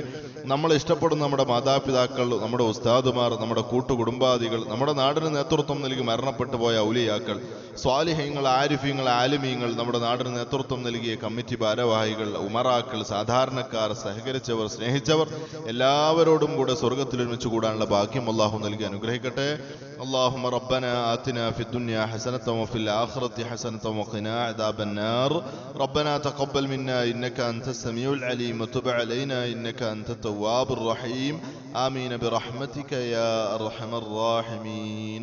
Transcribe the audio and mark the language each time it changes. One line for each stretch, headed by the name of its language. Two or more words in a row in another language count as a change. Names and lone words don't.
Malayalam: നമ്മളെ ഇഷ്ടപ്പെടുന്ന നമ്മുടെ മാതാപിതാക്കൾ, നമ്മുടെ ഉസ്താദുമാർ, നമ്മുടെ കൂട്ടുകുടുംബാദികൾ, നമ്മുടെ നാടിന് നേതൃത്വം നൽകി മരണപ്പെട്ടു പോയ ഔലിയാക്കൾ, സ്വാലിഹീങ്ങൾ, ആരിഫീങ്ങൾ, ആലിമീങ്ങൾ, നമ്മുടെ നാടിന് നേതൃത്വം നൽകിയ കമ്മിറ്റി ഭാരവാഹികൾ, ഉമറാക്കൾ, സാധാരണക്കാർ, സഹകരിച്ചവർ, സ്നേഹിച്ചവർ എല്ലാവരോടും കൂടെ സ്വർഗ്ഗത്തിൽ ഒരുമിച്ച് കൂടാനുള്ള ഭാഗ്യം അല്ലാഹു നൽകി അനുഗ്രഹിക്കട്ടെ.
Arabic: اللهم ربنا آتنا في الدنيا حسنة وفي الآخرة حسنة وقنا عذاب النار. ربنا تقبل منا إنك أنت السميع العليم وتب علينا إنك أنت التواب الرحيم. آمين برحمتك يا أرحم الراحمين.